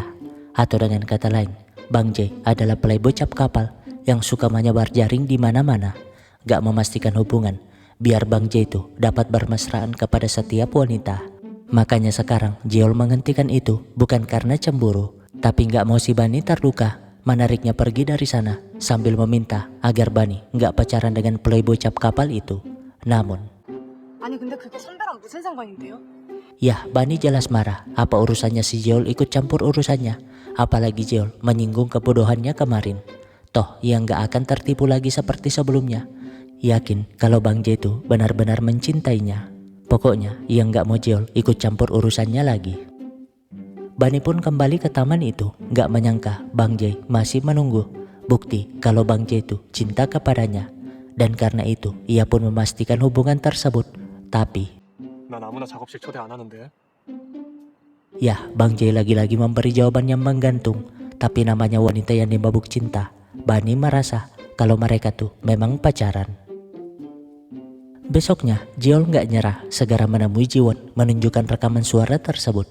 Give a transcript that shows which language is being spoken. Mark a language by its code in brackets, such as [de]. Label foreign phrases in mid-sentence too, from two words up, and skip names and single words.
[id] Atau dengan kata lain, Bang J adalah playboy cap kapal yang suka menyebar jaring di mana-mana, gak memastikan hubungan, biar Bang J itu dapat bermesraan kepada setiap wanita. Makanya sekarang Jeol menghentikan itu bukan karena cemburu, tapi gak mau si Bani terluka, menariknya pergi dari sana sambil meminta agar Bani gak pacaran dengan playboy cap kapal itu. Namun, [ko] 아니 근데 그게 선배랑 무슨 상관인데요? [id] ya Bani jelas marah. Apa urusannya si Jeol ikut campur urusannya? Apalagi Jeol menyinggung kebodohannya kemarin. Toh ia gak akan tertipu lagi seperti sebelumnya. Yakin kalau Bang J itu benar-benar mencintainya. Pokoknya ia gak mau Jeol ikut campur urusannya lagi. Bani pun kembali ke taman itu, gak menyangka Bang J masih menunggu bukti kalau Bang J itu cinta kepadanya. Dan karena itu ia pun memastikan hubungan tersebut. Tapi [ko] 난 아무나 작업실 초대 안 하는데. [id] ya Bang J lagi-lagi memberi jawaban yang menggantung. Tapi namanya wanita yang dimabuk cinta, Bani merasa kalau mereka tuh memang pacaran. Besoknya Jeol gak nyerah, segera menemui Jiwon menunjukkan rekaman suara tersebut.